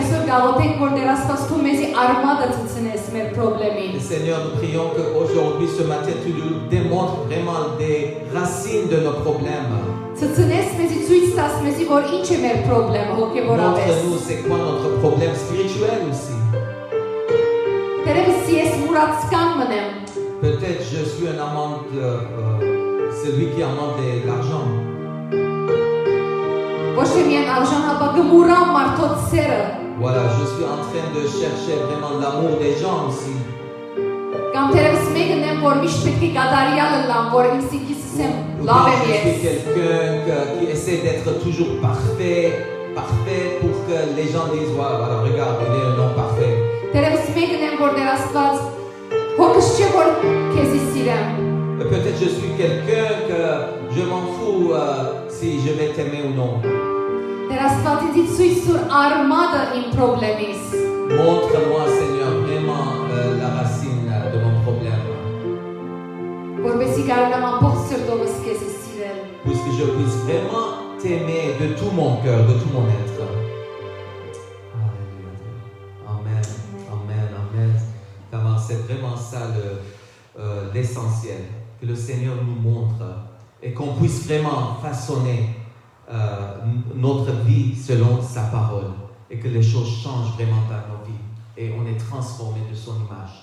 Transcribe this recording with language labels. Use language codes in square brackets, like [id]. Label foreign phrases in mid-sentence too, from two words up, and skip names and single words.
[hy] գաղութենք, որ Տեր Աստված թող մեզի արմատը ցցնես մեր խնդրին։ [fr] Et Seigneur, nous prions qu'aujourd'hui, ce matin, tu nous démontres vraiment des racines de nos problèmes. [hy] Ցցնես մեզի ցույց տաս մեզի, որ ինչ է մեր խնդրը հոգեվորապես։ [fr] Montre-nous c'est quoi notre problème spirituel aussi. [hy] Տերևս ես մուրացկան մնեմ։ [fr] Peut-être je suis un amant celui qui amante l'argent. [hy] Ոչ թե միայն արժան, հապա գմուրամ մարդոց սերը։ [fr] Voilà, je suis en train de chercher vraiment l'amour des gens aussi. [hy] Կամ տերևս մեկն եմ, որ միշտ պետք է կատարյալը լամ, որ ինձ ինքսեմ [fr] Ou [hy] լավ եմ [fr] bien je suis [hy] ես։ [fr] quelqu'un qui essaie d'être toujours parfait pour que les gens disent voilà, regarde, il est un homme parfait. [hy] Տերևս մեկն եմ, որ Տեր Աստված հոգս չէ, որ քեզի սիրեմ։ [fr] Peut-être je suis quelqu'un que je m'en fous si je vais t'aimer ou non. [hy] Տեր Աստված ինձ ցույց տուր արմատը իմ խնդրից։ [fr] Montre-moi, Seigneur, vraiment la racine de mon problème. [hy] Որովհետեւ կարողամ ամբողջ սրտովս քեզ սիրել։ [fr] Puisque je puisse vraiment t'aimer de tout mon cœur, de tout mon être. Amen, amen, amen. Tamar, c'est vraiment ça l'essentiel. Que le Seigneur nous montre et qu'on puisse vraiment façonner notre vie selon sa parole et que les choses changent vraiment dans nos vies et on est transformé de son image.